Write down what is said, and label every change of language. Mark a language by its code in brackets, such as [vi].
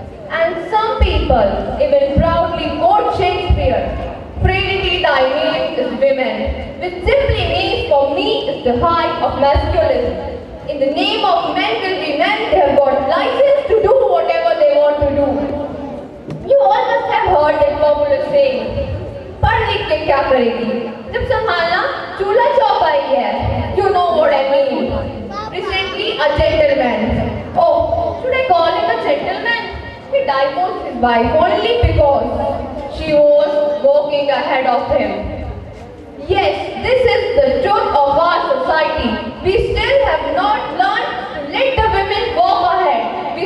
[en] And some people even proudly quote Shakespeare, "Frailty thy name is women," which simply means for me is the height of masculinity. In the name of men will be men, they have got license to do whatever they want to do. You all must have heard that popular saying, [hi] "पढ़ लिख के क्या करेगी? जब संभालना चूल्हा चौका ही है." [en] You know what I mean. Recently, a gentleman. Oh, should I call him a gentleman? He divorced his wife only because she was walking ahead of him. Yes, this is the truth of our society. We still have not learned to let the women walk ahead.